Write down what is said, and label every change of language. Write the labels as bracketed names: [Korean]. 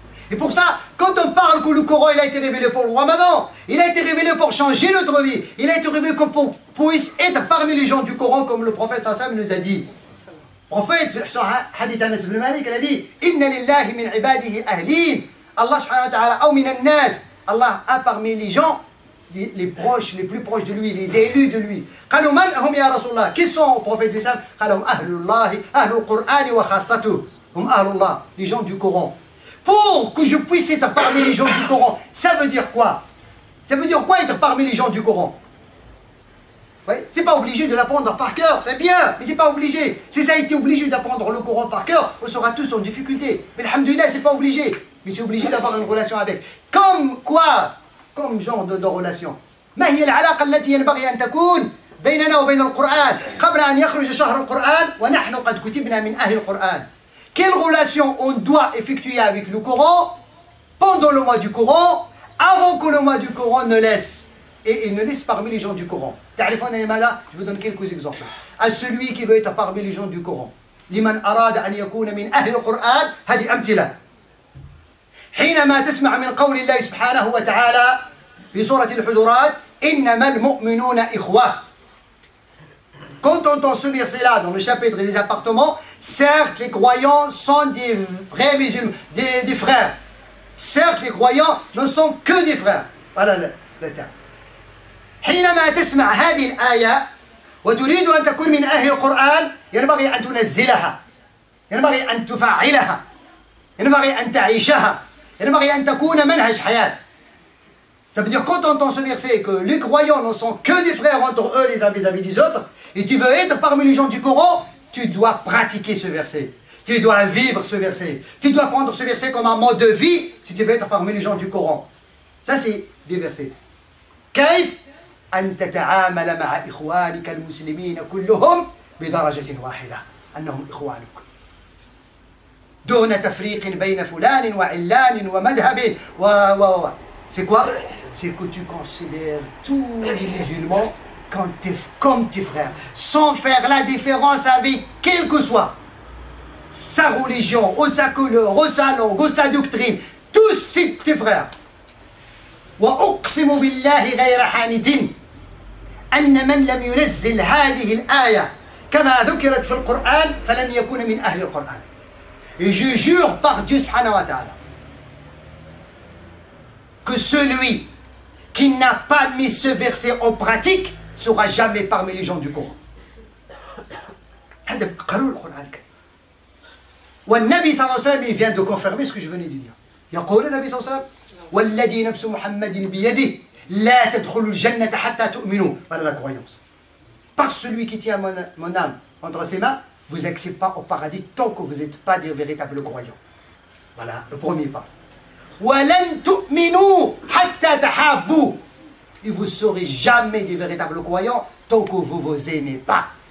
[French] Et pour ça, quand on parle que le Coran il a été révélé pour le Ramadan, il a été révélé pour changer notre vie, il a été révélé pour puisse être parmi les gens du Coran comme le prophète sallallahu alayhi wa sallam nous a dit. Le prophète, sur hadith Anas ibn Malik, il a dit [Arabic] Inna lillahi min ibadihi ahlin. [French] Allah subhanahu wa ta'ala, ou min an-nas. Allah a parmi les gens, les proches, les plus proches de lui, les élus de lui. [Arabic] قالوا من هم يا رسول الله? [French] Qui sont au prophète du Islam? [Arabic] قالوا أهل الله أهل القرآن وخاصته. هم أهل الله, [French] les gens du Coran. Pour que je puisse être parmi les gens du Coran, ça veut dire quoi? Ça veut dire quoi être parmi les gens du Coran? Oui, c'est pas obligé de l'apprendre par cœur, c'est bien, mais c'est pas obligé. Si ça a été obligé d'apprendre le Coran par cœur, on sera tous en difficulté. Mais alhamdoulilah, c'est pas obligé. Mais c'est obligé d'avoir une relation avec. Comme quoi? Comme genre de relation. [Arabic] ما هي العلاقة التي ينبغي أن تكون بيننا وبين القرآن قبل أن يخرج شهر القرآن ونحن قد كتبنا من أهل القرآن. [French] Quelle relation on doit effectuer avec le Coran pendant le mois du Coran, avant que le mois du Coran ne laisse, et ne laisse parmi les gens du Coran. Je vous donne quelques exemples. À celui qui veut être parmi les gens du Coran. [Arabic] لمن أراد أن يكون من أهل القرآن هذه أمثلة. حينما تسمع من قول الله سبحانه وتعالى في سورة الحجرات إنما المؤمنون إخوة. [French] Quand on entend ce verset-là dans le chapitre des appartements, certes les croyants sont des vrais musulmans, des frères. Certes les croyants ne sont que des frères. Voilà le terme. [Arabic] حينما تسمع هذه الآية وتريد أن تكون من أهل القرآن ينبغي أن تنزلها، ينبغي أن تفعلها، ينبغي أن تعيشها، ينبغي أن تكون منهج حياة. [French] Ça veut dire quand on entend ce verset que les croyants ne sont que des frères entre eux les uns vis-à-vis des autres, et tu veux être parmi les gens du Coran, tu dois pratiquer ce verset. Tu dois vivre ce verset. Tu dois prendre ce verset comme un mode de vie si tu veux être parmi les gens du Coran. Ça c'est des versets. [Arabic] كيف أن تتعامل مع إخوانك المسلمين كلهم بدرجة واحدة أنهم إخوانك دون تفريق بين فلان وعلان ومذهب [French] C'est quoi? C'est que tu considères tous les musulmans comme tes frères, sans faire la différence avec quel que soit sa religion, ou sa couleur, ou sa langue, ou sa doctrine. Tous c'est tes frères. [Arabic] وأقسم بالله غير حانث أن من لم ينزل هذه الآية كما ذكرت في القرآن فلن يكون من أهل القرآن. [French] Et je jure par Dieu subhanahu wa ta'ala que celui qui n'a pas mis ce verset en pratique ne sera jamais parmi les gens du Coran. [Arabic] هذا قالوا القرآن الكريم. والنبي صلى الله عليه وسلم [French] vient de confirmer ce que je venais de dire. [Arabic] يقول النبي صلى الله عليه وسلم والذي نفس محمد بيده لا تدخلوا الجنة حتى تؤمنوا. [French] Voilà la croyance. Par celui qui tient mon âme entre ses mains, vous n'accédez pas au paradis tant que vous n'êtes pas des véritables croyants. Voilà le premier pas. [Arabic] وَلَن تُؤْمِنُوا حَتَّى تَحَابُّوا. [French] Et vous ne serez jamais des véritables croyants tant que vous ne vous aimez pas.